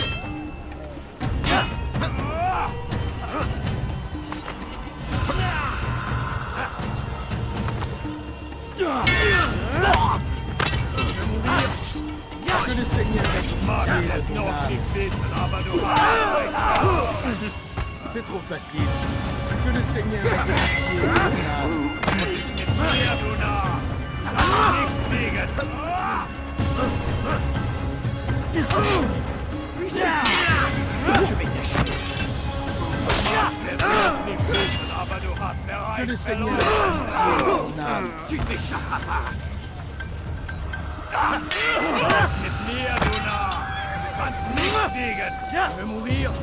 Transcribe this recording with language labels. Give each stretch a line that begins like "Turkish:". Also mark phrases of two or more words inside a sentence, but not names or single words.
German: Ich mag es noch nicht wissen, aber du hast
French: C'est trop facile. Que le Seigneur ait
German: mit mir, du Narr! Kannst nicht siegen!
French: Je vais t'acheter.
German: Du magst es noch nicht wissen, aber du hast
French: Que le
German: bereits
French: Seigneur
German: verloren!
French: Tu t'échapperas.
German: Mit mir, du Narr! Kannst nicht siegen!
French: Je vais mourir.